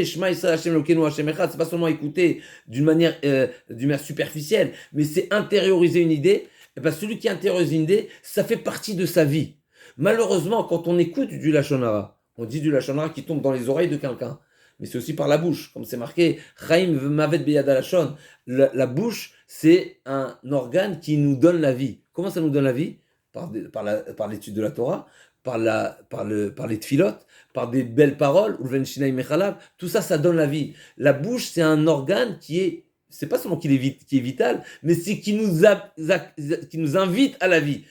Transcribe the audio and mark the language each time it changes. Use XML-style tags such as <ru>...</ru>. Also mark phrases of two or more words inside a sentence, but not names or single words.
<he>שמע ישראל ה׳ אלוקינו ה׳ אחד.</he> <fr>C'est pas seulement écouter d'une manière superficielle, mais c'est intérioriser une idée. Et ben celui qui intériorise une idée, ça fait partie de sa vie. Malheureusement, quand on écoute du</fr> <he>לשון הרע,</he> <fr>on dit du</fr> <he>לשון הרע</he> <fr>qui tombe dans les oreilles de quelqu'un, mais c'est aussi par la bouche, comme c'est marqué,</fr> <he>חיים ומוות ביד הלשון.</he> <fr>La bouche, c'est un organe qui nous donne la vie. Comment ça nous donne la vie ? Par l'étude de la Torah, par les tfilotes, par des belles paroles, tout ça, ça donne la vie. La bouche, c'est un organe c'est pas seulement qui est vital, mais c'est qui nous invite à la vie.</fr>